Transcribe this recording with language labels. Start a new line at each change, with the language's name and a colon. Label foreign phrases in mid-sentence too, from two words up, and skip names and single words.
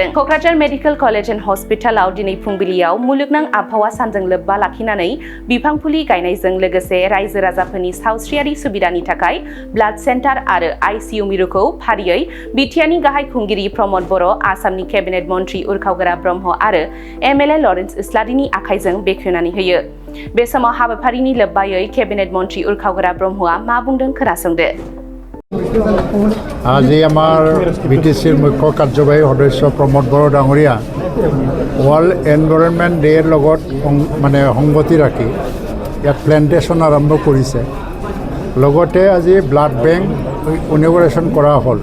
Bodo: क'क्राझार मेडिकेल कलेज एन्ड हस्पिटालाव दिनै फुंबिलियाव मुलुगनां आबहावा सानजों लोब्बा लाखिनानै बिफां फुलि गायनायजों लोगोसे रायजो राजाफोरनि सावस्रियारि सुबिदानि थाखाय
English: blood centre
Bodo: आरो आइसिइउ मिरुखौ फारियै बिटिआरनि गाहाय खुंगिरि प्रमद बर' आसामनि केबिनेट मन्त्रि उरखावगोरा ब्रह्म आरो एमएलए लरेन्स इस्लारिनि आखाइजों बेखेवनानै होयो। बे समाव हाबाफारिनि लोब्बायै केबिनेट मन्त्रि उरखावगोरा ब्रह्मआ मा बुंदों खोनासंदो।
Assamese: আজি আমাৰ বিটিচিৰ মুখ্য কাৰ্যবাহী সদস্য প্ৰমোদ বড়ো ডাঙৰীয়া ৱৰ্ল্ড এনভাইৰনমেণ্ট ডেৰ লগত সংগতি ৰাখি ইয়াত প্লেণ্টেশ্যন আৰম্ভ কৰিছে। লগতে আজি
English: blood bank inauguration
Assamese: কৰা হ'ল।